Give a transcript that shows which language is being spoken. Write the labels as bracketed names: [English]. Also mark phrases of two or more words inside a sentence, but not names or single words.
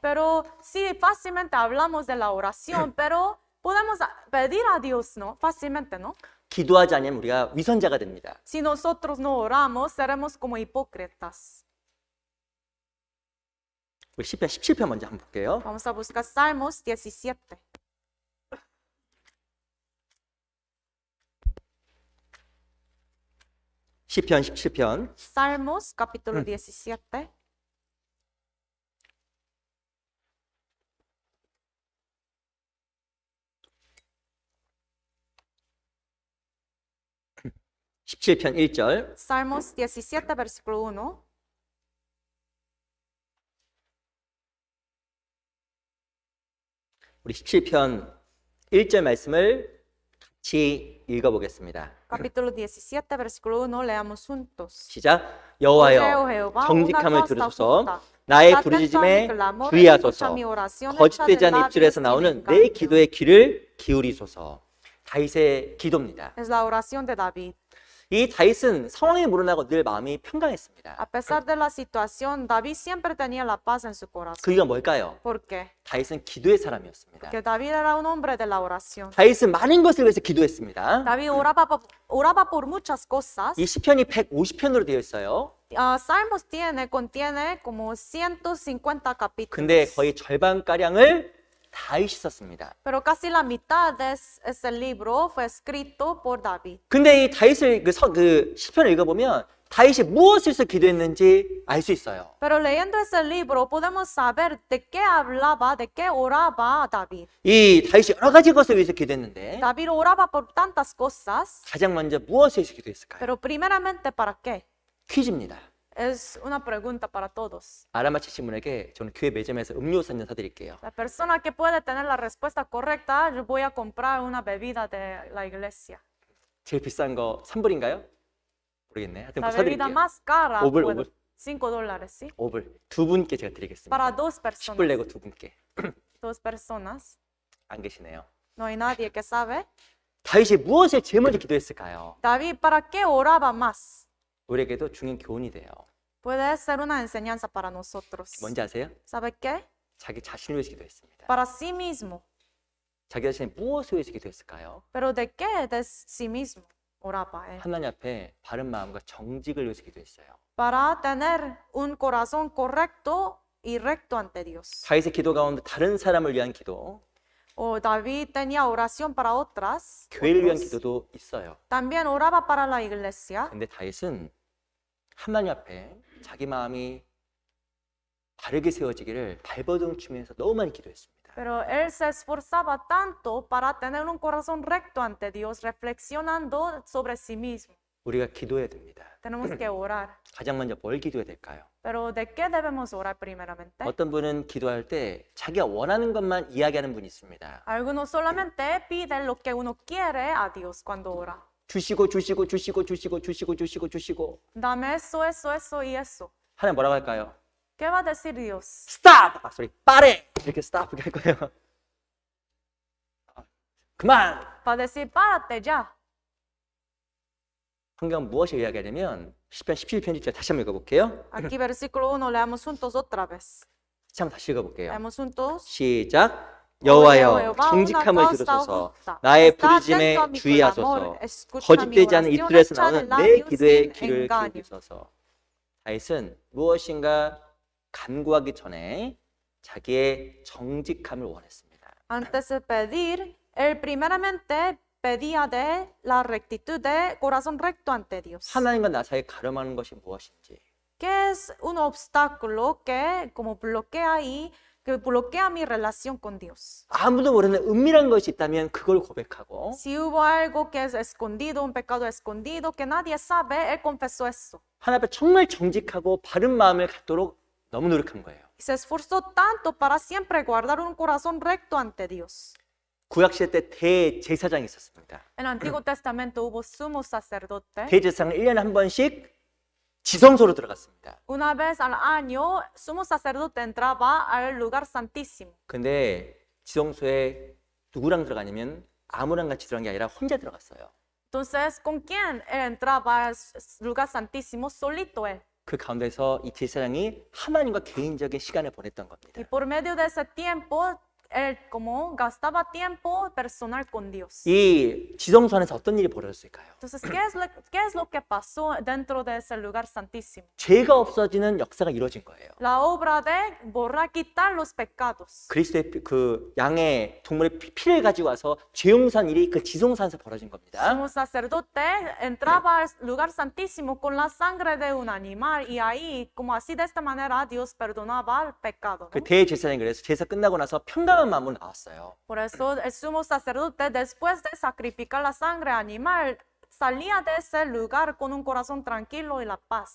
[Spanish] Pero sí, fácilmente hablamos de la oración, pero podemos pedir a Dios, ¿no? Fácilmente, ¿no? [Korean] 기도하지 않으면 우리가 위선자가 됩니다. [Spanish] Si nosotros no oramos, seremos como hipócritas. [Korean] 우리 시편 17편 먼저 한번 볼게요. [Spanish] Vamos a buscar Salmos 17. [Korean] 시편 17편 [Spanish] Salmos capítulo 17. [Korean] (17편) 1절 [Spanish] Salmos 17, versículo 1. [Korean] 우리 17편 1절 말씀을 같이 읽어보겠습니다. [Spanish] Capítulo 17, versículo 1, leamos juntos. [Korean] 시작. [Spanish] Oye, [Korean] 여호와여 [Spanish] Jehová, [Korean] 정직함을 [Spanish] una cosa [Korean] 들으소서. [Spanish] justa. [Korean] 나의 [Spanish] Está atento a mi [Korean] 부르짖음에 [Spanish] clamor, [Korean] 주의하소서. [Spanish] escucha mi oración, [Korean] 거짓되지 [Spanish] echa de [Korean] 않은 입술에서 [Spanish] labios [Korean] 나오는 [Spanish] sin [Korean] 내 [Spanish] engaño. [Korean] 기도에 귀를 기울이소서. 다윗의 기도입니다. [Spanish] Es la oración de David. [Korean] 이 다윗은 상황에 물어나고 늘 마음이 평강했습니다. [Spanish] A pesar de la situación, David siempre tenía la paz en su corazón. [Korean] 그 이유가 뭘까요? [Spanish] ¿Por qué? [Korean] 다윗은 기도의 사람이었습니다. [Spanish] Porque David era un hombre de la oración. [Korean] 다윗은 많은 것을 위해서 기도했습니다. [Spanish] David oraba por muchas cosas. [Korean] 이 시편이 150편으로 되어 있어요. [Spanish] Salmos contiene como 150 capítulos. [Korean] 근데 거의 절반가량을 다윗이 썼습니다. [Spanish] Pero casi la mitad de ese libro fue escrito por David. [Korean] 근데 이 다윗을 그 시편을 읽어보면 다윗이 무엇을 해서 기도했는지 알 수 있어요. [Spanish] Pero leyendo ese libro podemos saber de qué hablaba, de qué oraba David. [Korean] 이 다윗이 여러 가지 것을 위해서 기도했는데 [Spanish] David oraba por tantas cosas, [Korean] 가장 먼저 무엇을 위해서 기도했을까요? [Spanish] pero primeramente ¿para qué? [Korean] 퀴즈입니다. [Spanish] Es una pregunta para todos. [Korean] 알아맞히신 분에게 저는 교회 매점에서 음료수 한 잔 사드릴게요. [Spanish] La persona que puede tener la respuesta correcta, yo voy a comprar una bebida de la iglesia. [Korean] 제일 비싼 거 3불인가요? 모르겠네. 하여튼 [Spanish] La bebida [Korean] 사드릴게요. [Spanish] más cara, [Korean] 오불, [Spanish] puedo- [Korean] 오불. [Spanish] $5, ¿sí? [Korean] 5불. 두 분께 제가 드리겠습니다. [Spanish] Para dos [Korean] 10불 내고 [Spanish] personas. [Korean] 두 분께. [Spanish] Dos personas. [Korean] 안 계시네요. [Spanish] No hay nadie que sabe. [Korean] 다윗이 무엇을 제일 먼저 기도했을까요? [Spanish] David, ¿para qué oraba más? [Korean] 우리에게도 중요한 교훈이 돼요. [Spanish] Puede ser una enseñanza para nosotros. [Korean] 뭔지 아세요? [Spanish] ¿Sabe qué? [Korean] 자기 자신을 위해서 기도했습니다. [Spanish] Para sí mismo. [Korean] 자기 자신이 무엇을 위해서 기도했을까요? [Spanish] ¿Pero de qué? De sí mismo oraba él. [Korean] 하나님 앞에 바른 마음과 정직을 위해서 기도했어요. [Spanish] Para tener un corazón correcto y recto ante Dios. [Korean] 다윗의 기도 가운데 다른 사람을 위한 기도, [Spanish] O David tenía oración para otras. [Korean] 교회를 위한 [Spanish] otros. [Korean] 기도도 있어요. [Spanish] También oraba para la iglesia. [Korean] 근데 다윗은 하나님 앞에 자기 마음이 바르게 세워지기를 발버둥 치면서 너무 많이 기도했습니다. [Spanish] Pero él se esforzaba tanto para tener un corazón recto ante Dios, reflexionando sobre sí mismo. [Korean] 우리가 기도해야 됩니다. [Spanish] Tenemos que orar. [Korean] 가장 먼저 뭘 기도해야 될까요? [Spanish] Pero ¿de qué debemos orar primeramente? [Korean] 어떤 분은 기도할 때 자기가 원하는 것만 이야기하는 분이 있습니다. [Spanish] Algunos solamente piden lo que uno quiere a Dios cuando ora. [Korean] 주시고 [Spanish] Dame eso, eso, eso y eso. [Korean] 하나님 뭐라고 할까요? [Spanish] ¿Qué va a decir Dios? [Korean] 스탑! 아, 소리 빠래! 이렇게 스탑 이렇게 할 거예요. 그만! [Spanish] Va a decir, párate ya. [Korean] 성경 무엇을 이야기하냐면 시편 17편 1절 다시 한번 읽어볼게요. [Spanish] Aquí versículo 1, leamos juntos otra vez. [Korean] 한번 다시 읽어볼게요. [Spanish] Leamos juntos. [Korean] 시작. 여호와여 정직함을 들으소서. 나의 부르짖음에 주의하소서. 거짓되지 않은 입술에서 나오는 내 기도에 귀를 기울이소서. 다윗은 무엇인가 간구하기 전에 자기의 정직함을 원했습니다. [Spanish] Antes de pedir, él primeramente pedía de la rectitud de corazón recto ante Dios. [Korean] 하나님과 나 사이에 가름하는 것이 무엇인지, [Spanish] ¿Qué es un obstáculo que como bloquea y que bloquea mi relación con Dios? [Korean] 아무도 모르는 은밀한 것이 있다면 그걸 고백하고, [Spanish] Si hubo algo que es escondido, un pecado escondido que nadie sabe, él confesó eso. [Korean] 하나님 앞에 정말 정직하고 바른 마음을 갖도록 너무 노력한 거예요. [Spanish] Y se esforzó tanto para siempre guardar un corazón recto ante Dios. [Korean] 구약시대 때 대제사장이 있었습니다. [Spanish] En el Antiguo Testamento hubo sumo sacerdote. [Korean] 대제사장은 1년에 한 번씩 지성소로 들어갔습니다. [Spanish] Una vez al año, sumo sacerdote entraba al lugar santísimo. [Korean] 근데 지성소에 누구랑 들어가냐면 아무랑 같이 들어간 게 아니라 혼자 들어갔어요. [Spanish] Entonces, ¿con quién él entraba al lugar santísimo? Solito él. [Korean] 그 가운데서 이 제사장이 하나님과 개인적인 시간을 보냈던 겁니다. [Spanish] Y por medio de ese tiempo, él como gastaba tiempo personal con Dios. [Korean] 이 지성소 안에서 어떤 일이 벌어졌을까요? [Spanish] Entonces, ¿qué es lo que pasó dentro de ese lugar santísimo? [Korean] 죄가 없어지는 역사가 이루어진 거예요. [Spanish] La obra de borrar, quitar los pecados. [Korean] 그리스도의 그 양의 동물의 피를 가지고 와서 죄 용서한 일이 그 지성소 안에서 벌어진 겁니다. [Spanish] Sumo sacerdote entraba al lugar santísimo con la sangre de un animal y ahí, como así de esta manera, Dios perdonaba el pecado, [Korean] 그 [Spanish] ¿no? [Korean] 대제사장이 그래서 제사 끝나고 나서 평강한 마음으로 나왔어요. [Spanish] Por eso el sumo sacerdote, después de sacrificar la sangre animal, salía de ese lugar con un corazón tranquilo y la paz.